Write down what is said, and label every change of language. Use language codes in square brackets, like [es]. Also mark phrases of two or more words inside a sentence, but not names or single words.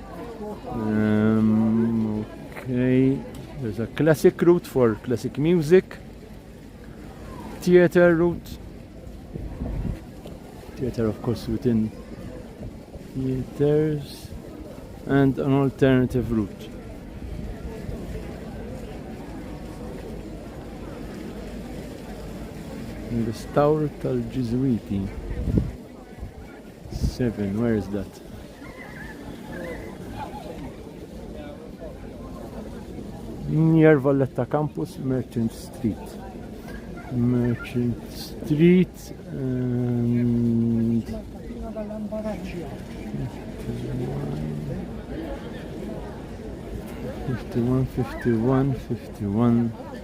[en] Okay, there's a classic route for classic music. Theater route. Theater, of course, within theaters. And an alternative route. Restaur tal-Ġiżwiti 7, where is that? Near Valletta campus, Merchant Street and 51.